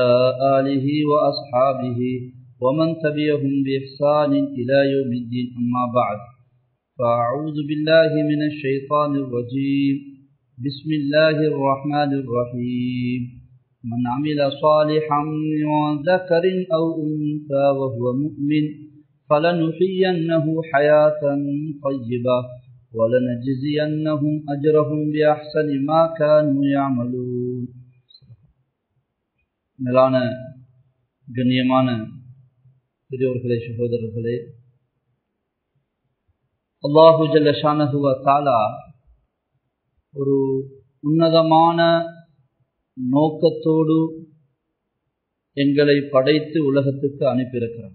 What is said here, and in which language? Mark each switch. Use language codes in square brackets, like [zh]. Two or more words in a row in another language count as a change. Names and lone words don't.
[ar] آله وأصحابه ومن تبعهم بإحسان إلى يوم الدين أما بعد فأعوذ بالله من الشيطان الرجيم بسم الله الرحمن الرحيم من عمل صالحا من ذكر أو أنثى وهو مؤمن فلنحيينه حياة طيبة ولنجزينهم أجرهم بأحسن ما كانوا يعملون. [ta] மேலான கண்ணியமான பெரியோர்களே, சகோதரர்களே, [ar] الله جل شأنه وتعالى [ta] ஒரு உன்னதமான நோக்கத்தோடு எங்களை படைத்து உலகத்துக்கு அனுப்பியிருக்கிறார்.